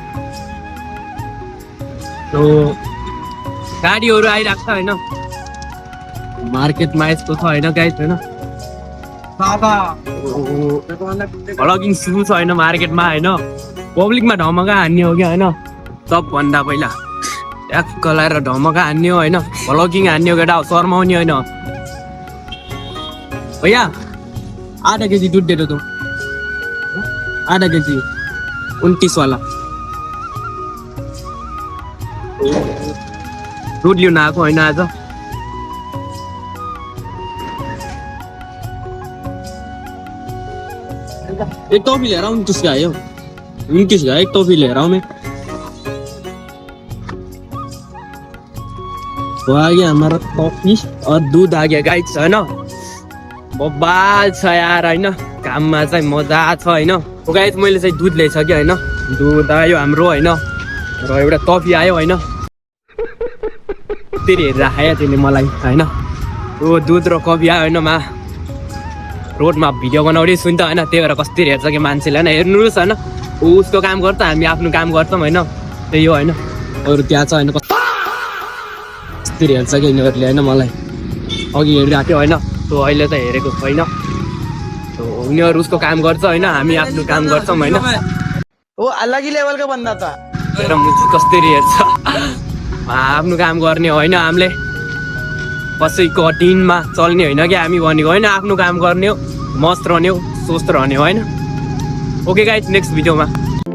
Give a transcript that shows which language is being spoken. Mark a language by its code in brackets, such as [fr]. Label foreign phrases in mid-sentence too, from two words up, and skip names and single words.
[ne] गाडीहरू आइरहेको छ होइन मार्केटमा, यस्तो छ होइन गाइस होइन। भ्लगिङ सुरु छ होइन मार्केटमा होइन। पब्लिकमा ढमका हान्ने हो कि होइन, सबभन्दा पहिला ट्याक्क लगाएर ढमका हान्ने हो होइन। भ्लगिङ हान्ने हो केटा, शर्माउने होइन। [hi] भैया आधा केजी दुध दे दो तुम, आधा केजी 29 वाला दुध [ne] लिन आएको होइन आज। [hi] एक टॉफी ले रहा हूँ, तुझसे आए हो 29 का एक टॉफी ले रहा हूँ मैं। तो आ गया हमारा टॉफी और दूध आ गया गाइस होइन। [ne] बब्बाल छ यार होइन, काममा चाहिँ मजा छ होइन। गाइस मैले चाहिँ दुध ल्याइसकेँ होइन, दुध आयो हाम्रो होइन, र एउटा टफी आयो होइन। त्यसरी हेरेर खायो त्यसले मलाई होइन। त्यो दुध र कफी आयो होइन। रोडमा भिडियो बनाउँदैछु नि त होइन, त्यही भएर कस्तरी हेर्छ कि मान्छेले होइन। हेर्नुहोस् होइन, उसको काम गर्छ, हामी आफ्नो काम गर्छौँ होइन। त्यही हो होइन, अरू त्यहाँ छ होइन, कस्तरी हेर्छ कि यिनीहरूले होइन। मलाई अघि हेरिरहेको थियो होइन, त्यो अहिले त हेरेको छैन। उनीहरू उसको काम गर्छ होइन, हामी आफ्नो काम गर्छौँ होइन। [hi] वो अलग ही लेवल का बंदा था। [ne] हेर मुझे कस्तरी हेर्छ, आफ्नो काम गर्ने होइन। हामीले कसैको टिनमा चल्ने होइन कि हामी भनेको होइन। आफ्नो काम गर्ने हो, मस्त रहने हो, स्वस्थ रहने हो होइन। [en] okay guys, next [ne] भिडियोमा